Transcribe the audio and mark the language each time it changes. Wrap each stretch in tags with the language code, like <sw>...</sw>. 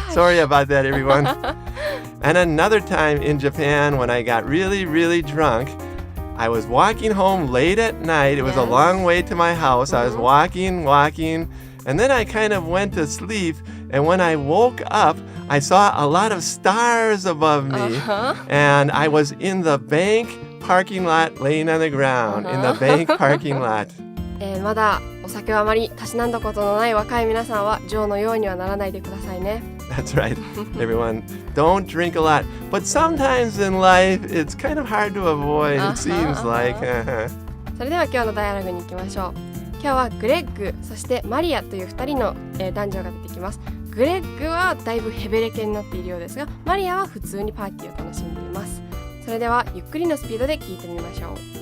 <en>Sorry about that, everyone. And another time in Japan when I got really drunk, I was walking home late at night. It was a long way to my house. I was walking, and then I kind of went to sleep. And when I woke up, I saw a lot of stars above me. And I was in the bank parking lot laying on the ground. In the bank parking lot.</en> <ja>まだお酒をあまりたしなんだことのない若い皆さんはジョーのようにはならないでくださいね。</ja> <en>That's right, everyone. Don't drink a lot. But sometimes in life, it's kind of hard to avoid, it seems like.</en> <ja>それでは今日のダイアログに行きましょう。今日はグレッグ、そしてマリアという2人の、男女が出てきます。グレッグはだいぶヘベレケになっているようですが、マリアは普通にパーティーを楽しんでいます。それではゆっくりのスピードで聞いてみましょう。</ja>